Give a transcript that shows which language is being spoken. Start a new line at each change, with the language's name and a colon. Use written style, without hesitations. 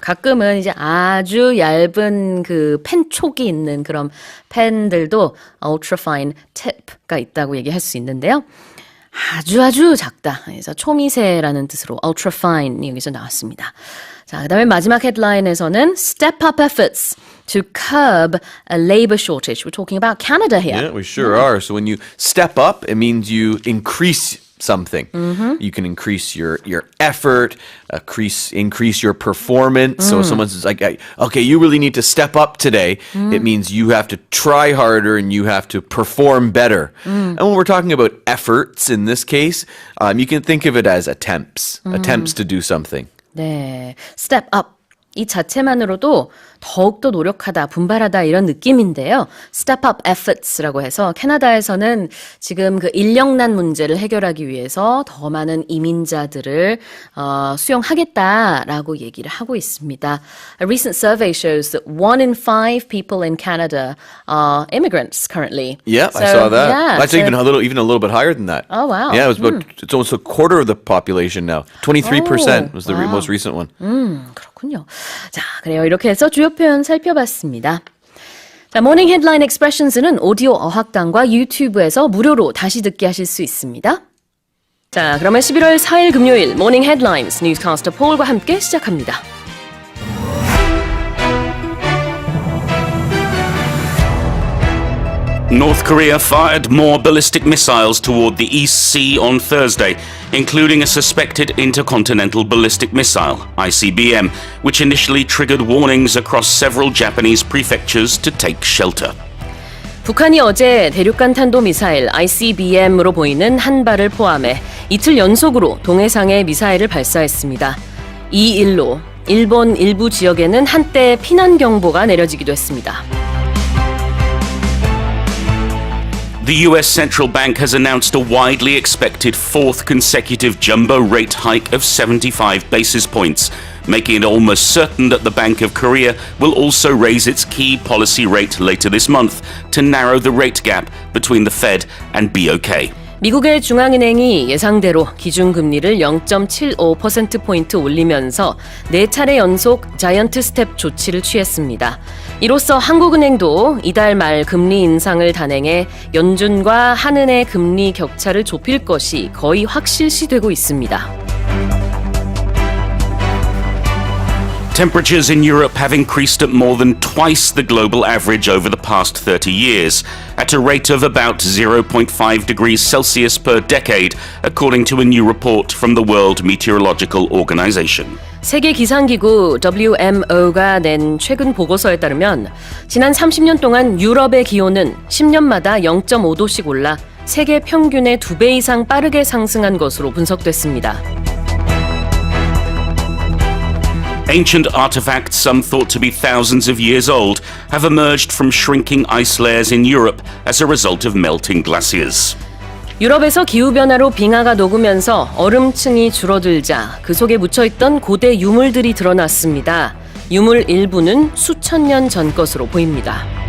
Korean: 가끔은 이제 아주 얇은 그 펜 촉이 있는 그런 펜들도 ultrafine tip가 있다고 얘기할 수 있는데요. 아주 작다. 그래서 초미세라는 뜻으로 ultrafine이 여기서 나왔습니다. 자, 그다음에 마지막 헤드라인에서는
English: step up efforts to curb a labor shortage. We're talking about Canada here. Yeah, we sure are. So when you step up, it means you increase something. You can increase your effort, increase your performance. So someone's like, okay, you really need to step up today. It means you have to try harder and you have to perform better. And when we're talking about efforts in this case, you can think of it as attempts to do something. 네, step up. 이 자체만으로도 더욱더 노력하다, 분발하다 이런 느낌인데요. Step up efforts라고 해서 캐나다에서는 지금 그 인력난 문제를 해결하기 위해서 더 많은 이민자들을 수용하겠다라고 얘기를 하고 있습니다. A recent survey shows that 1 in 5 people in Canada are immigrants currently. Yeah, So, I saw that. yeah, That's even a little bit higher than that. Oh, wow. Yeah, it's almost a quarter of the population now. 23% was the most recent one.
Korean: 그렇군요. 자, 그래요. 이렇게 해서 주요 표현 살펴봤습니다. 자, 모닝 헤드라인 익스프레션스는 오디오 어학당과 유튜브에서 무료로 다시 듣기 하실 수 있습니다. 자, 그러면 11월 4일 금요일 모닝 헤드라인스 뉴스캐스터 폴과 함께 시작합니다.
English: North Korea fired more ballistic missiles toward the East Sea on Thursday, including a suspected intercontinental ballistic missile, ICBM, which initially triggered warnings across several Japanese prefectures to take shelter.
Korean: 북한이 어제 대륙간 탄도미사일 ICBM으로 보이는 한 발을 포함해 이틀 연속으로 동해상에 미사일을 발사했습니다. 이 일로 일본 일부 지역에는 한때 피난경보가 내려지기도 했습니다.
English: The US Central Bank has announced a widely expected fourth consecutive jumbo rate hike of 75 basis points, making it almost certain that the Bank of Korea will also raise its key policy rate later this month to narrow the rate gap between the Fed and BOK.
Korean: 미국의 중앙은행이 예상대로 기준금리를 0.75%포인트 올리면서 4차례 연속 자이언트 스텝 조치를 취했습니다. 이로써 한국은행도 이달 말 금리 인상을 단행해 연준과 한은의 금리 격차를 좁힐 것이 거의 확실시되고 있습니다.
English: Temperatures in Europe have increased at more than twice the global average over the past 30 years, at a rate of about 0.5 degrees Celsius per decade, according to a new report from the World Meteorological Organization.
Korean: 세계 기상기구 WMO가 낸 최근 보고서에 따르면 지난 30년 동안 유럽의 기온은 10년마다 0.5도씩 올라 세계 평균의 2배 이상 빠르게 상승한 것으로 분석됐습니다.
English: Ancient artifacts, some thought to be thousands of years old, have emerged from shrinking ice layers in Europe as a result of melting glaciers.
Korean: 유럽에서 기후변화로 빙하가 녹으면서 얼음층이 줄어들자 그 속에 묻혀있던 고대 유물들이 드러났습니다. 유물 일부는 수천 년 전 것으로 보입니다.